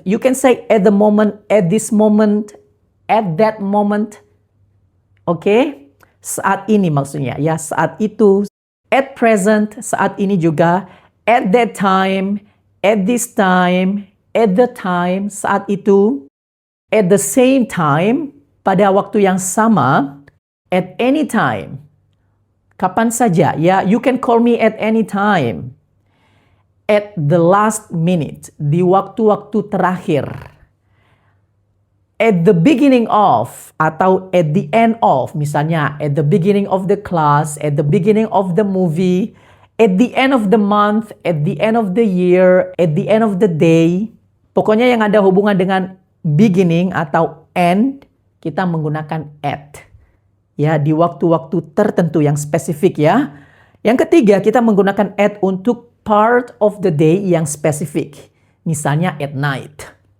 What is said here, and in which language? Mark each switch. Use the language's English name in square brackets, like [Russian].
[English] You can say at the moment, at this moment, at that moment. [Indonesian] Oke? Saat ini maksudnya ya, saat itu. [English] At present, [Indonesian] saat ini juga. [English] At that time, at this time, at the time, [Indonesian] saat itu, [English] at the same time, [Indonesian] pada waktu yang sama, [English] at any time, [Indonesian] kapan saja, ya, [English] you can call me at any time, at the last minute, [Indonesian] di waktu-waktu terakhir, [English] at the beginning of, atau at the end of, misalnya, at the beginning of the class, at the beginning of the movie, at the end of the month, at the end of the year, at the end of the day. [Indonesian] Pokoknya yang ada hubungan dengan beginning atau end, kita menggunakan at. Ya, di waktu-waktu tertentu yang spesifik ya. Yang ketiga, kita menggunakan at untuk [English] part of the day [Indonesian] yang spesifik. Misalnya [English] at night.